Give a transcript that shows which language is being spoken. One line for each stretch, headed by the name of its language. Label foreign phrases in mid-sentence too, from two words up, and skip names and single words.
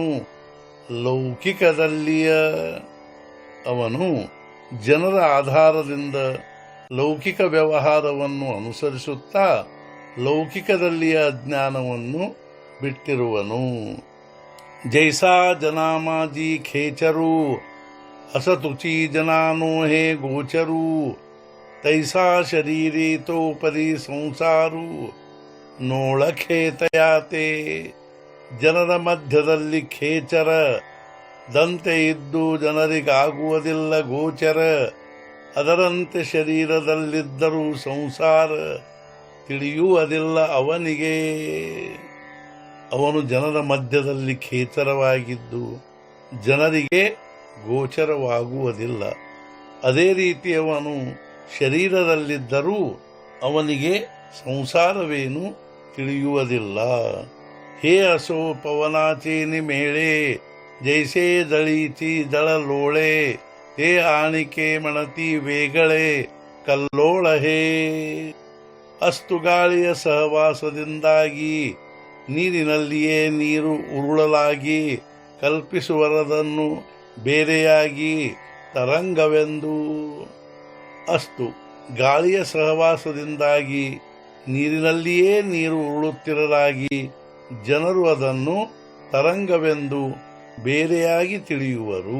Kannada: ಲೌಕಿಕದಲ್ಲಿಯ ಅವನು ಜನರ ಆಧಾರದಿಂದ ಲೌಕಿಕ ವ್ಯವಹಾರವನ್ನು ಅನುಸರಿಸುತ್ತಾ ಲೌಕಿಕದಲ್ಲಿಯ ಅಜ್ಞಾನವನ್ನು ಬಿಟ್ಟಿರುವನು।
Marathi: जैसा जनामाजि खेचरु असतुची जनानो हे गोचरू तैसा शरीरे तो परी संसारू नोळखे तयाते
Kannada: ಜನರ ಮಧ್ಯದಲ್ಲಿ ಖೇಚರ ದಂತೆ ಇದ್ದು ಜನರಿಗಾಗುವುದಿಲ್ಲ ಗೋಚರ ಅದರಂತೆ ಶರೀರದಲ್ಲಿದ್ದರೂ ಸಂಸಾರ ತಿಳಿಯುವುದಿಲ್ಲ ಅವನಿಗೆ। ಅವನು ಜನರ ಮಧ್ಯದಲ್ಲಿ ಖೇಚರವಾಗಿದ್ದು ಜನರಿಗೆ ಗೋಚರವಾಗುವುದಿಲ್ಲ, ಅದೇ ರೀತಿ ಅವನು ಶರೀರದಲ್ಲಿದ್ದರೂ ಅವನಿಗೆ ಸಂಸಾರವೇನು ತಿಳಿಯುವುದಿಲ್ಲ।
Marathi: ಹೇ असो पवनाचे मेळे जैसे दळीची दळलोळे हे आणिके म्हणती वेगळे कल्लोळ हे।
Kannada: ಅಸ್ತು ಗಾಳಿಯ ಸಹವಾಸದಿಂದಾಗಿ ನೀರಿನಲ್ಲಿಯೇ ನೀರು ಉರುಳಲಾಗಿ ಕಲ್ಪಿಸುವರದನ್ನು ಬೇರೆಯಾಗಿ ತರಂಗವೆಂದು। ಅಸ್ತು ಗಾಳಿಯ ಸಹವಾಸದಿಂದಾಗಿ ನೀರಿನಲ್ಲಿಯೇ ನೀರು ಉರುಳುತ್ತಿರಲಾಗಿ ಜನರು ಅದನ್ನು ತರಂಗವೆಂದು ಬೇರೆಯಾಗಿ ತಿಳಿಯುವರು।